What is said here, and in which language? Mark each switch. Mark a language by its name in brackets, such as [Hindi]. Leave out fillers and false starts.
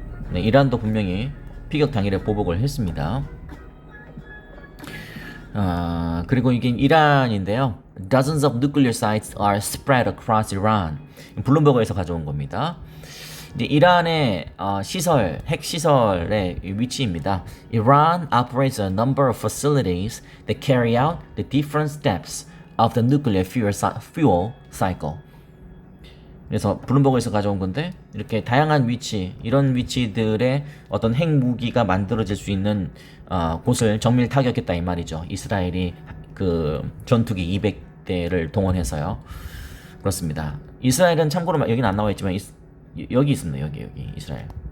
[Korean] 네, 이란도 분명히 피격 당일에 보복을 했습니다. 그리고 이게 이란인데요. [English] Dozens of nuclear sites are spread across Iran. [Korean] 블룸버그에서 가져온 겁니다. 이제 이란의 핵 시설의 위치입니다. [English] Iran operates a number of facilities that carry out the different steps of the nuclear fuel cycle. [Korean] 그래서 블룸버그에서 가져온 건데 이렇게 다양한 위치, 이런 위치들의 어떤 핵무기가 만들어질 수 있는 곳을 정밀 타격했다 이 말이죠. 이스라엘이 그 전투기 200대를 동원해서요. 그렇습니다. 이스라엘은 참고로 여기는 안 나와 있지만 여기 있습니다. 여기 이스라엘.